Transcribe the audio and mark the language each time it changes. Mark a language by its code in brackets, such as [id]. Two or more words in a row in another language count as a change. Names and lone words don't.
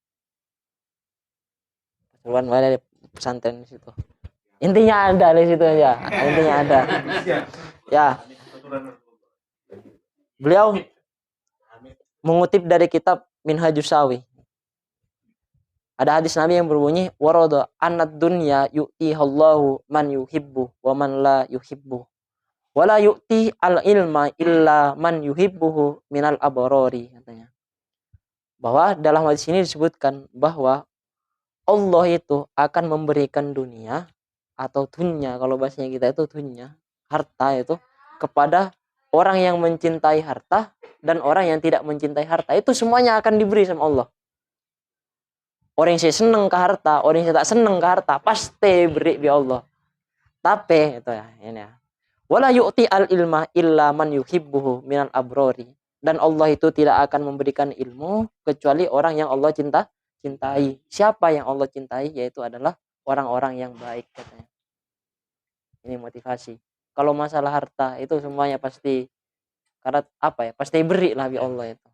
[id] Pasuruan ada pesantren di situ. Intinya ada di situ aja. Intinya ada. Ya. Beliau mengutip dari kitab Minhajus Sawi. Ada hadis Nabi yang berbunyi [ar] ورد أن الدنيا يعطيها الله من يحب ومن لا يحب ولا يعطي العلم إلا من يحبه من الأبرار, [id] katanya. Bahwa dalam hadis ini disebutkan bahwa Allah itu akan memberikan dunia atau dunya, kalau bahasanya kita itu dunya, harta itu kepada orang yang mencintai harta dan orang yang tidak mencintai harta. Itu semuanya akan diberi sama Allah. Orang yang seneng ke harta, orang yang tak seneng ke harta, pasti beri bi Allah. Tapi itu ya, ini ya. [ar] ولا يعطي العلم إلا من يحبه من الأبرار. [id] dan Allah itu tidak akan memberikan ilmu kecuali orang yang Allah cintai. Siapa yang Allah cintai? Yaitu adalah orang-orang yang baik, katanya. Ini motivasi. Kalau masalah harta itu semuanya pasti, karena apa ya, pasti beri lah bi Allah itu.